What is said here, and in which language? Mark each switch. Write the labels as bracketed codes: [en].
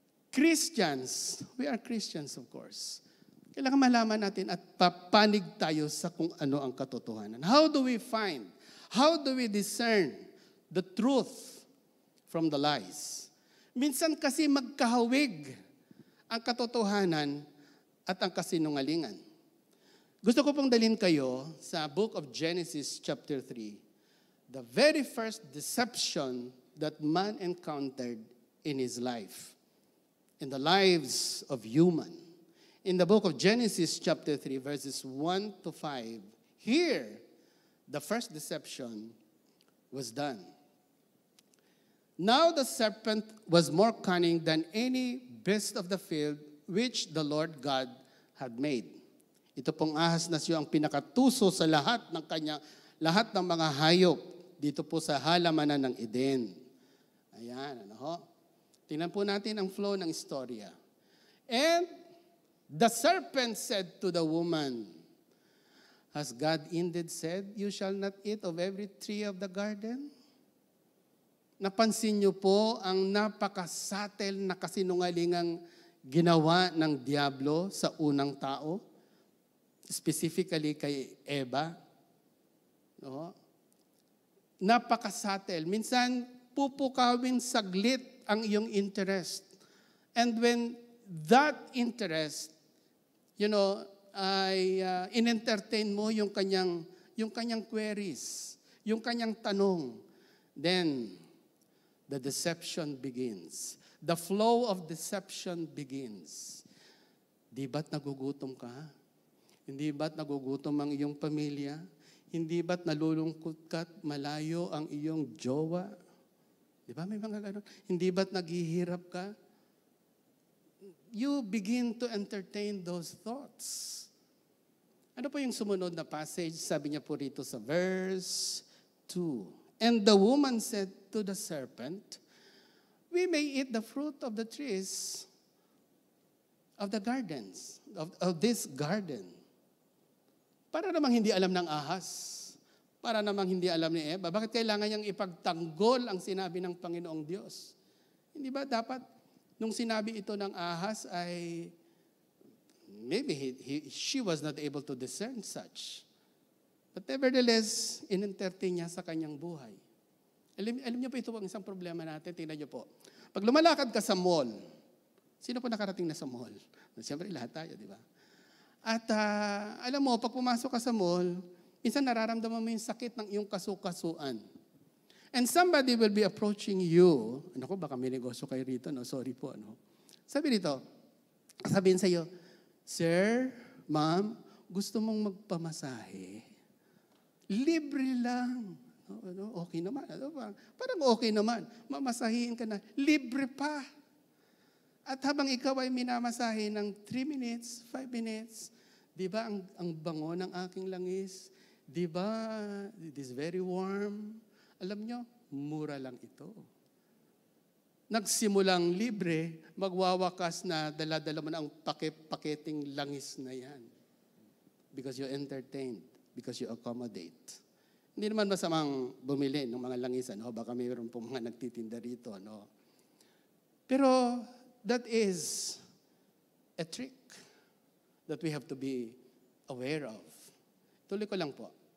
[en] Christians, we are Christians of course. [tl] Kailangan malaman natin at papanig tayo sa kung ano ang katotohanan. [en] How do we find? How do we discern the truth from the lies? [tl] Minsan kasi magkahawig ang katotohanan at ang kasinungalingan. Gusto ko pong dalhin kayo sa book of Genesis chapter 3. [en] The very first deception that man encountered in his life. In the lives of human. In the book of Genesis chapter 3 verses 1 to 5. Here, the first deception was done. Now the serpent was more cunning than any beast of the field which the Lord God had made. [tl] Ito pong ahas na siya ang pinakatuso sa lahat ng mga hayop dito po sa halamanan ng Eden. Ayan, ano ho? Tingnan po natin ang flow ng istorya. [en] And the serpent said to the woman, has God indeed said, you shall not eat of every tree of the garden? [tl] Napansin niyo po ang napakasatel na kasinungalingang ginawa ng Diablo sa unang tao? Specifically kay Eva. No? Napakasatel. Minsan, pupukawin saglit ang iyong interest. [en] And when that interest, [tl] ay in-entertain mo yung kanyang queries, yung kanyang tanong, [en] then the deception begins. The flow of deception begins. [tl] Di ba't nagugutom ka? Hindi ba't nagugutom ang iyong pamilya? Hindi ba't nalulungkot ka at malayo ang iyong jowa? Di ba may mga gano'n? Hindi ba't naghihirap ka? [en] You begin to entertain those thoughts. [tl] Ano po yung sumunod na passage? Sabi niya po rito sa verse 2. [en] And the woman said to the serpent, we may eat the fruit of the trees of the gardens, of this garden. [tl] Para namang hindi alam ng ahas. Para namang hindi alam ni Eva, bakit kailangan niyang ipagtanggol ang sinabi ng Panginoong Diyos? Hindi ba dapat, nung sinabi ito ng ahas ay, [en] maybe she was not able to discern such. But nevertheless, [tl] in-entertain niya sa kanyang buhay. Alam niyo po, ito ang isang problema natin. Tingnan niyo po. Pag lumalakad ka sa mall, sino po nakarating na sa mall? Siyempre, lahat tayo, di ba? At alam mo, pag pumasok ka sa mall, minsan nararamdaman mo yung sakit ng iyong kasukasuan. [en] And somebody will be approaching you. [tl] Naku, baka may negosyo kayo rito, no? Sorry po, no? Sabi dito, sabihin sa iyo, Sir, Ma'am, gusto mong magpamasahe? Libre lang. Okay naman. Parang okay naman. Mamasahiin ka na. Libre pa. At habang ikaw ay minamasahe ng 3 minutes, 5 minutes, di ba ang bango ng aking langis? Di ba [en] it is very warm? [tl] Alam nyo, mura lang ito. Nagsimulang libre, magwawakas na dala-dala mo na ang paketing langis na yan. [en] Because you entertained, because you accommodate. [tl] Hindi naman masamang bumili ng mga langisan. No? Baka mayroon pong mga nagtitinda rito. No? [en] Pero that is a trick that we have to be aware of. [tl] Tuloy ko lang po.